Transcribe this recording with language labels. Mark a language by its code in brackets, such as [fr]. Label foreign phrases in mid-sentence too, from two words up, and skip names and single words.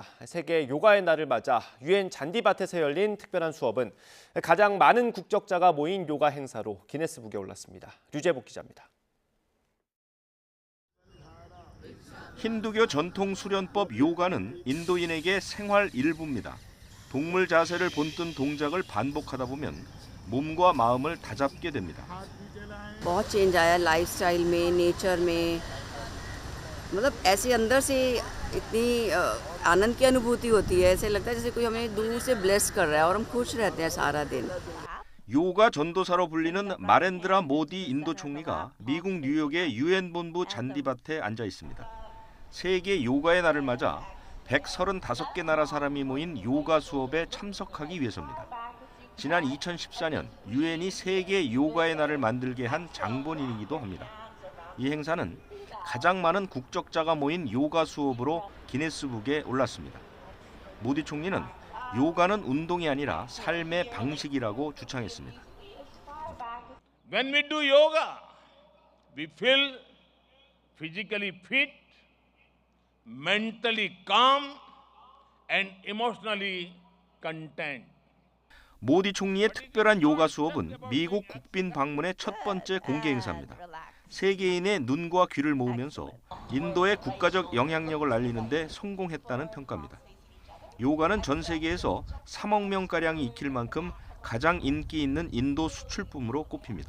[ko] 세계 요가의 날을 맞아 유엔 잔디밭에서 열린 특별한 수업은 가장 많은 국적자가 모인 요가 행사로 기네스북에 올랐습니다. 류재복 기자입니다. 힌두교 전통 수련법 요가는 인도인에게 생활 일부입니다. 동물 자세를 본뜬 동작을 반복하다 보면 몸과 마음을 다잡게 됩니다. [hi] बहुत चेंज आया लाइफस्टाइल में नेचर में मतलब ऐसे अंदर से इतनी आनंद की अनुभूति होती है ऐसे लगता है जैसे कोई हमें दूर से ब्लेस कर रहा है और हम खुश रहते हैं सारा दिन [ko] 요가 전도사로 불리는 마렌드라 모디 인도 총리가 미국 뉴욕의 유엔 본부 잔디밭에 앉아 있습니다. 세계 요가의 날을 맞아 135개 나라 사람이 모인 요가 수업에 참석하기 위해서입니다. 지난 2014년 유엔이 세계 요가의 날을 만들게 한 장본인이기도 합니다. 이 행사는 가장 많은 국적자가 모인 요가 수업으로 기네스북에 올랐습니다. 모디 총리는 요가는 운동이 아니라 삶의 방식이라고 주창했습니다. [en] When we do yoga, we feel physically fit, mentally calm, and emotionally content. [ko] 모디 총리의 특별한 요가 수업은 미국 국빈 방문의 첫 번째 공개 행사입니다. 세계인의 눈과 귀를 모으면서 인도의 국가적 영향력을 알리는 데 성공했다는 평가입니다. 요가는 전 세계에서 3억 명가량이 익힐 만큼 가장 인기 있는 인도 수출품으로 꼽힙니다.